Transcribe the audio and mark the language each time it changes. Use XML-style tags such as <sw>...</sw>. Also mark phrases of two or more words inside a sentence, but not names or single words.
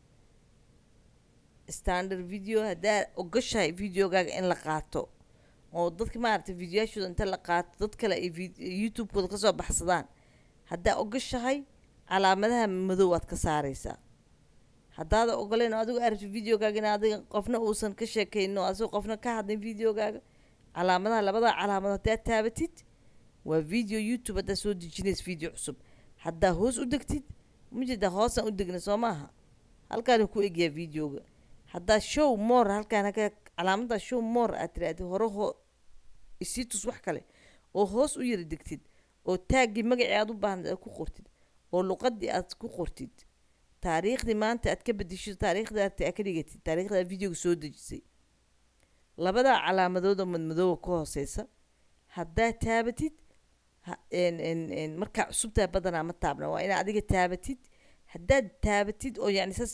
<so>standard video haddaa ogashahay videogaaga in la qaato oo dadka maaragtay videoyaashooda inta la qaato dad kale ay YouTube-kooda ka soo baxsadaan haddaa ogashahay calaamadaha madow aad ka saaraysaa haddaada ogoleen adigu aragti videogaaga in adiga qofna uusan ka sheekayno asoo qofna ka hadlin videogaaga calaamadaha labada calaamadood haddaad taabatid waa video YouTube haddaa soo dejinaysa video cusub haddaa hoos u degtid majeedaa hoosaan u degna soo maaha halkaan ku egyaa videoga haddaa</so> <en>show more</en> <so>halkaan calaamada</so> <en>show more</en> <so>aad tiraahdo hore isii tus wax kale oo hoos u yara degtid oo taagii magacii aad u baahnad aad ku qortid oo luqadii aad ku qortid taariikhdii maanta aad ka bedesho taariikhda aad ka dhigatid taariikhda videoga soo dejisay labada calaamadood oo madmadoow ka hooseysa haddaa taabatid markaa cusubtaa badanaa ma taabna waa inaad adiga taabatid haddaad taabatid oo yacni saas</so>